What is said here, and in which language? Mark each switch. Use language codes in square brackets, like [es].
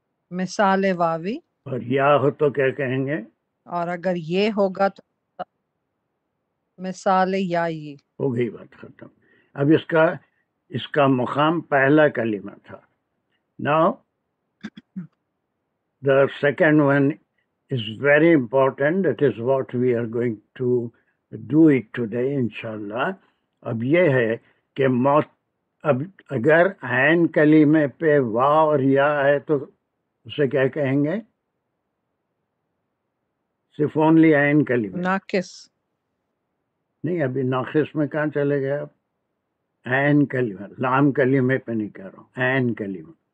[ur] مثال واوی، اور یا ہو تو کیا کہیں گے؟ اور اگر یہ ہوگا تو مثال یائی. ہو گئی بات ختم. اب اس کا مقام پہلا کلمہ تھا. [en] Now the second one is very important. That is what we are going to do it today inshallah. [ur] اب یہ ہے کہ اب اگر عین کلمے پہ وا اور یا ہے تو اسے کیا کہیں گے؟ صرف اونلی عین کلمے، ناقص. نہیں ابھی ناقص میں کہاں چلے گئے آپ؟ عین کلمہ، لام کلمے پہ نہیں کہہ رہا ہوں، عین کلمہ.